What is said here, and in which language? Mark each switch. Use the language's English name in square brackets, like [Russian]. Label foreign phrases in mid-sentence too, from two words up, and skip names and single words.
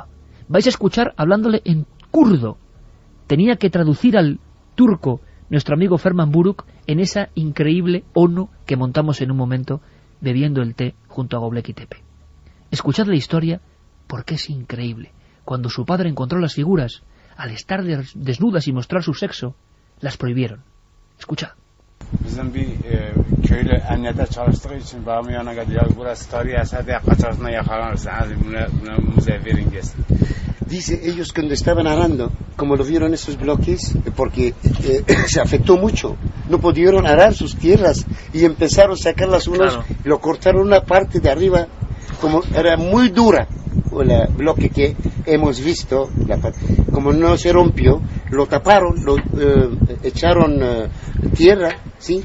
[Spanish] Vais a escuchar hablándole en kurdo. Tenía que traducir al turco nuestro amigo Ferman Buruk en esa increíble ONU que montamos en un momento bebiendo el té junto a Göbekli Tepe. Escuchad la historia porque es increíble. Cuando su padre encontró las figuras, al estar desnudas y mostrar su sexo, las prohibieron. Escuchad. [Turkish] köylü emniyete çalıştığı için babamın yanına gidiyor. Burası tarihi eser diye kaçarsına yakalanırsın. Hadi buna müze verin gelsin. [Spanish] Dice, ellos cuando estaban arando, como lo vieron esos bloques, porque se afectó mucho, no pudieron arar sus tierras y empezaron a sacarlas unos, claro. Lo cortaron una parte de arriba, como era muy dura, el bloque que hemos visto, como no se rompió, lo taparon, lo echaron tierra, ¿sí?